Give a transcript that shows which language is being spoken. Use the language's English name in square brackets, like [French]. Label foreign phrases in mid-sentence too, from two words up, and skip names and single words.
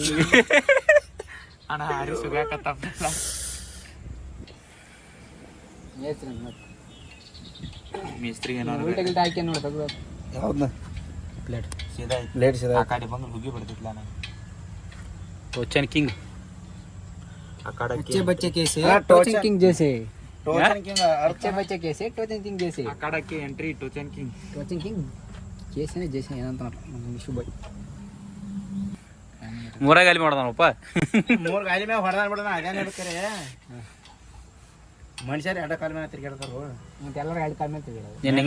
[Kannada] ಅಣ್ಣ ಹಾರಿ ಸುಗಾಕತ್ತಲ್ಲ ಮೇಸ್ರಿ ಮಿಸ್ತ್ರಿಗೆ ಉಲ್ಟಾ ಗಿಲ್ಟಾ ಹಾಕಿ ನೋಡಿ ತಗೋ ಯಾವ್ದನ್ನ ಪ್ಲೇಟ್ ಸೀದಾ ಆ ಕಡೆ ಬಂದ್ರೆ ಹುಗಿ ಬಿಡ್ತಿದ್ಲ ನಾನು ಟೋಚನ್ ಕಿಂಗ್ [Hindi] अच्छे बच्चे कैसे टोचन किंग जैसे अच्छे बच्चे कैसे टोचन किंग जैसे [Kannada] ಅಕಾಡಕ್ಕೆ ಎಂಟ್ರಿ ಟೋಚನ್ ಕಿಂಗ್ [Hindi] कैसे जैसे [Kannada] ಏನಂತ ವಿಶು ಬಾಯ್ ಮೂರ ಗಾಲಿ ಮಾಡೋದನಪ್ಪ 3 ಗಾಲಿ ಮೇಲೆ ಹೊಡೆದಾನ ಬಿಡೋಣ ಅದೇನು ಹೇಳ್ತಾರೆ ಮನುಷ್ಯರು ಎರಡು ಕಾಲ ಮೇಲೆ ತಿರ್ಗಾಡ್ತಾರೋ ಮತ್ತೆ ಎಲ್ಲರೂ ಎರಡು ಕಾಲ ಮೇಲೆ ತಿರ್ಗಾಡೋದು ನಿನ್ನೆ